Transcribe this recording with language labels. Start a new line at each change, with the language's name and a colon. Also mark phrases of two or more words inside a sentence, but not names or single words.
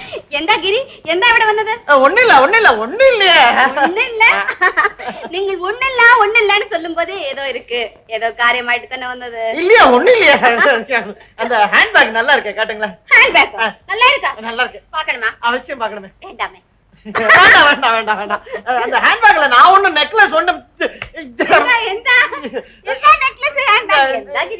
Malayalam: എന്താ ഗിരി എന്താ ഇവിടെ വന്നത്? ഒന്നില്ല നിങ്ങൾ ഒന്നില്ലാന്ന്
Tamil: சொல்லும்போது ஏதோ இருக்கு, ஏதோ காரியமாயிட்டு தானே வந்தது. இல்லையா ஒண்ணு இல்லையா. அந்த ஹேண்ட்பேக் நல்லா இருக்கு, காட்டுங்களேன். ஹேண்ட்பேக் நல்லா இருக்கா? நல்லா இருக்கு. பார்க்கணுமா? அவசியம் பார்க்கணுமே. வேண்டாமே. வேண்டாம். அந்த ஹேண்ட்பேக்ல நான் ஒண்ணு நெக்லஸ் ஒண்ணு எந்த நெக்லஸ் ஹேண்ட்பேக் எந்த கிரி?